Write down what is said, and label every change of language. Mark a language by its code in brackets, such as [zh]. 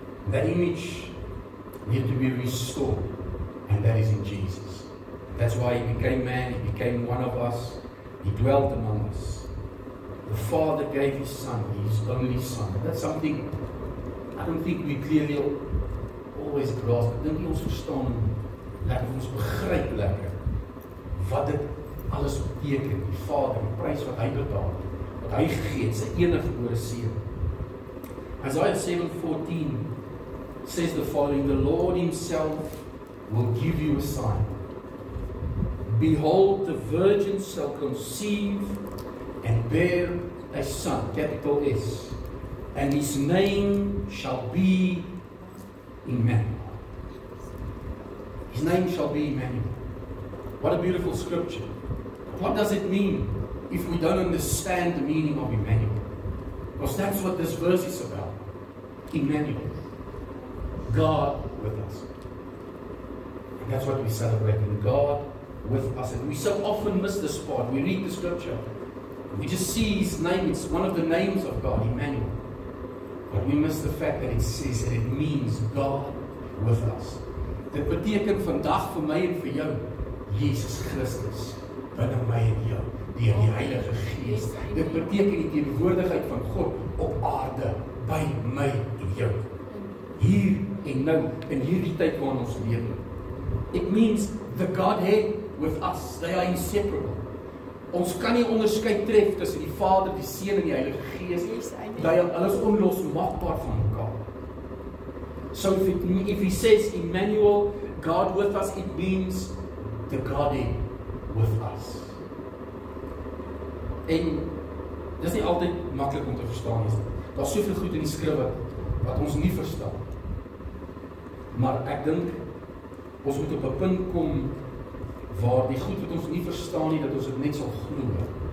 [en] That image needs to be restored, and that is in Jesus. That's why he became man, he became one of us, he dwelt among us. The Father gave his Son, his only Son. That's something I don't think we clearly always grasp. [af] Ek dink nie ons verstaan, dat ons begryp lekker wat dit alles beteken, die Vader, die prys wat hy betaal, wat hy gegee het, sy eniggebore seun. [en] Isaiah 7:14 says the following: the Lord himself will give you a sign. Behold, the virgin shall conceive and bear a son, capital S, and his name shall be Emmanuel. His name shall be Emmanuel. What a beautiful scripture. What does it mean if we don't understand the meaning of Emmanuel? Because that's what this verse is about. Emmanuel. God with us. And that's what we celebrate, in God with us. And we so often miss this part. We read the scripture, we just see his name. It's one of the names of God, Emmanuel. But we miss the fact that it says that it means God with us. [af] Dit beteken vandag vir my en vir jou, Jesus Christus binne my en jou, deur die Heilige Gees. Dit beteken die teenwoordigheid van God op aarde by my en jou. Hier en nou, in hierdie tyd waarin ons leef. [en] It means the Godhead with us. They are inseparable. [af] Ons kan nie onderskeid tref tussen die Vader, die Seun en die Heilige Gees. Hulle is onlosmaakbaar van mekaar. [en] So if he says Emmanuel, God with us, it means the Godhead with us. [af] En dis nie altyd maklik om te verstaan nie. Daar's soveel goed in die skrif wat ons nie verstaan. Maar ek dink ons moet op 'n punt kom waar die goed wat ons nie verstaan nie, dat ons dit net sal glo.